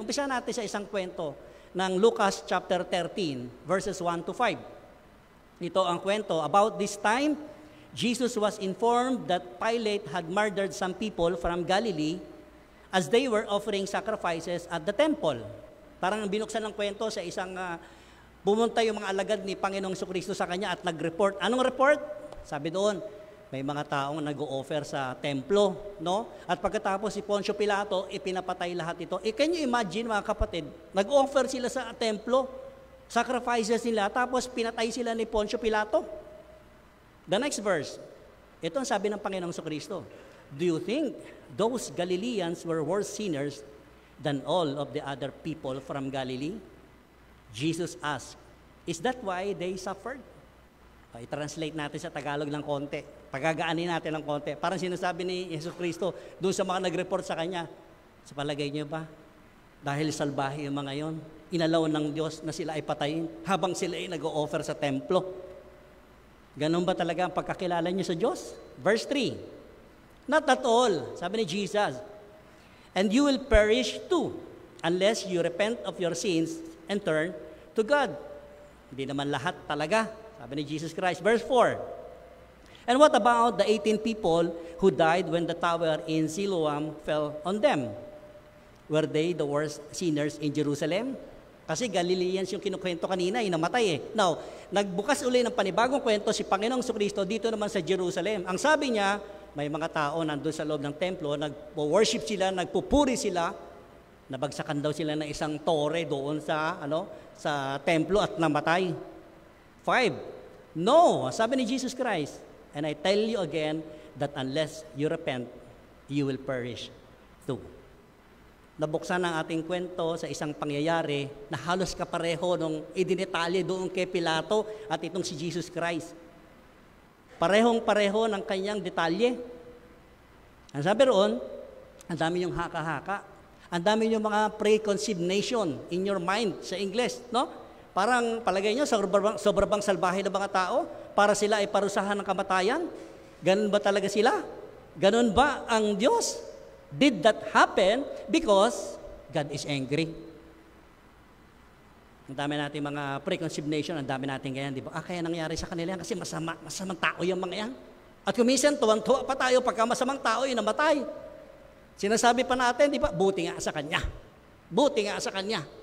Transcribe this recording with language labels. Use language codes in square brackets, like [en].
[tl] Umpisahan natin sa isang kwento ng Lucas chapter 13, verses 1 to 5. Ito ang kwento. [en] About this time, Jesus was informed that Pilate had murdered some people from Galilee as they were offering sacrifices at the temple. [tl] Parang binuksan ng kwento sa isang pumunta yung mga alagad ni Panginoong Jesucristo sa kanya at nag-report. Anong report? Sabi doon, may mga taong nag-o-offer sa templo, no? At pagkatapos si Poncio Pilato, ipinapatay lahat ito. [en] Can you imagine, [tl] mga kapatid, nag-offer sila sa templo, sacrifices nila, tapos pinatay sila ni Poncio Pilato. [en] The next verse, [tl] ito ang sabi ng Panginoong Jesucristo, [en] do you think those Galileans were worse sinners than all of the other people from Galilee? Jesus asked, is that why they suffered? [tl] I-translate natin sa Tagalog ng konti. Pagagaanin natin ng konti. Parang sinasabi ni Yesus Cristo doon sa mga nag-report sa Kanya, sa palagay niyo ba, dahil salbahe yung mga yon, inalaw ng Diyos na sila ay patayin habang sila ay nag-o-offer sa templo. Ganun ba talaga ang pagkakilala niyo sa Diyos? [en] Verse 3, not at all, [tl] sabi ni Jesus, [en] and you will perish too, unless you repent of your sins and turn to God. [tl] Hindi naman lahat talaga, sabi ni Jesus Christ. [en] Verse 4, and what about the 18 people who died when the tower in Siloam fell on them? Were they the worst sinners in Jerusalem? [tl] Kasi Galileans yung kinukwento kanina, namatay eh. Now, nagbukas uli ng panibagong kwento si Panginoong Jesucristo dito naman sa Jerusalem. Ang sabi niya, may mga tao nandun sa loob ng templo, nag-worship sila, nagpupuri sila, nabagsakan daw sila ng isang tore doon sa sa templo at namatay. [en] 5. No, [tl] sabi ni Jesus Christ, [en] and I tell you again that unless you repent, you will perish too. [tl] Nabuksan ang ating kwento sa isang pangyayari na halos kapareho nung idinetalye doon kay Pilato at itong si Jesus Christ. Parehong-pareho ng kanyang detalye. Ang sabi roon, ang dami yung haka-haka. Ang dami yung mga preconceived notion [en] in your mind [tl] sa English, no? Parang palagay nyo, sobrang salbahe ng mga tao para sila ay parusahan ng kamatayan. Ganun ba talaga sila? Ganun ba ang Diyos? [en] Did that happen because God is angry? [tl] Ang dami natin mga preconceived notion, ang dami natin ganyan, di ba? Kaya nangyari sa kanila yan kasi masamang tao yung mga yan. At kuminsan, tuwang-tuwa pa tayo pagka masamang tao yung namatay. Sinasabi pa natin, di ba? Buti nga sa Kanya. Buti nga sa Kanya.